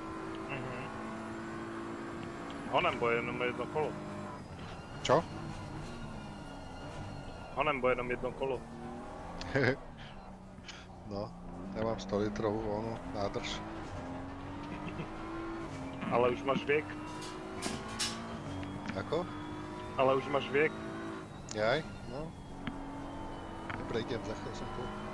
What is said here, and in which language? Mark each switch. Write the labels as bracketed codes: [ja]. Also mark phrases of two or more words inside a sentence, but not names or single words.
[cs] Honem bude jenom jedno kolo. [sk] Čo? [cs] Honem bude jenom jedno kolo. [sk] No, ja mám 100 litrovú onu nádrž. [cs] Ale už máš věk. [sk] Ako? [cs] Ale už máš věk. [sk] Jaj? No. Dobre, idem, za chvíľu som tu.